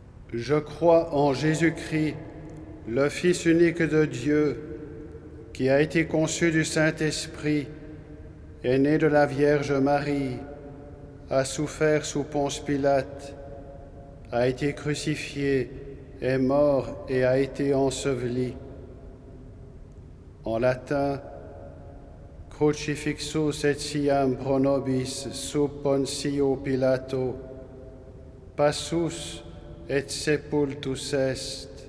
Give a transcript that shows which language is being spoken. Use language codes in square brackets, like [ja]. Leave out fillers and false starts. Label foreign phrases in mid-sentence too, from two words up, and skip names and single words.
[fr] Je crois en Jésus-Christ, le Fils unique de Dieu, qui a été conçu du Saint-Esprit, est né de la Vierge Marie, a souffert sous Ponce Pilate, a été crucifié, est mort et a été enseveli. En latin, [la] Crucifixus etiam pro nobis sub Pontio Pilato, passus et sepultus est.